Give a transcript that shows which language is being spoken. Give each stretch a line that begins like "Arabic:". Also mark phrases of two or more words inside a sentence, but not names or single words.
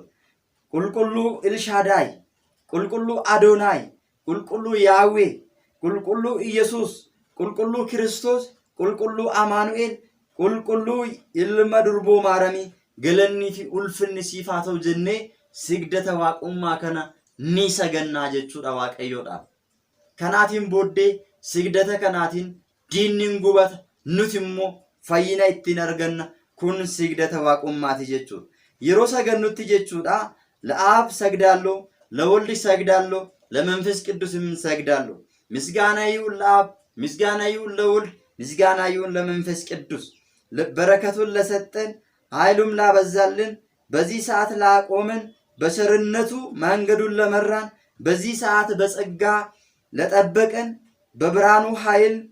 Oromo: Qulqulluu Ilshaadaay, qulqulluu Adoonaay, qulqulluu Yaawwee, qulqulluu Iyesuus, qulqulluu Kiristoos, qulqulluu Amaanu'eel, qulqulluu ilma durboo maaramii galannii fi ulfinni siif haa ta'u jennee sigdata waaqummaa kana ni sagannaa jechuudha Waaqayyoodhaaf. Kanaatiin booddee sigdata kanaatiin diinni gubata, nuti immoo fayyina ittiin arganna. Kun sigdata waaqummaati jechuudha. Yeroo sagannutti jechuudha
Amharic: ለአብ ሰግዳለሁ፣ ለወልድ ሰግዳለሁ፣ ለመንፈስ ቅዱስም ሰግዳለሁ። ምስጋና ይሁን ለአብ፣ ምስጋና ይሁን ለወልድ፣ ምስጋና ይሁን ለመንፈስ ቅዱስ። በረከቱን ለሰጠን ኃይሉም ላበዛልን በዚህ ሰዓት ላቆመን በቸርነቱ መንገዱን ለመራን በዚህ ሰዓት በጸጋ ለጠበቀን በብርሃኑ ኃይል